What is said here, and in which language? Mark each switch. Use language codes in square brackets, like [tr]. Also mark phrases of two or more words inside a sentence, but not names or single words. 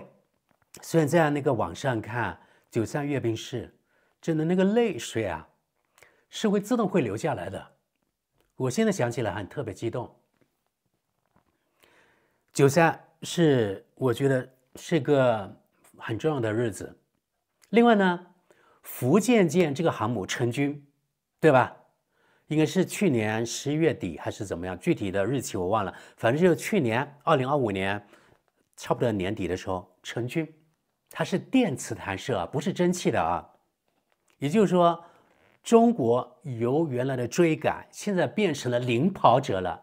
[zh] 雖然在那個網上看93閱兵式，真的那個淚水啊，是會自動會流下來的。我現在想起來很特別激動。93是我覺得是個很重要的日子。另外呢，福建艦這個航母成軍，對吧？應該是去年11月底還是怎麼樣，具體的日期我忘了，反正就是去年2025年差不多年底的時候成軍。它是電磁彈射啊，不是蒸汽的啊。也就是說，中國由原來的追趕，現在變成了領跑者了。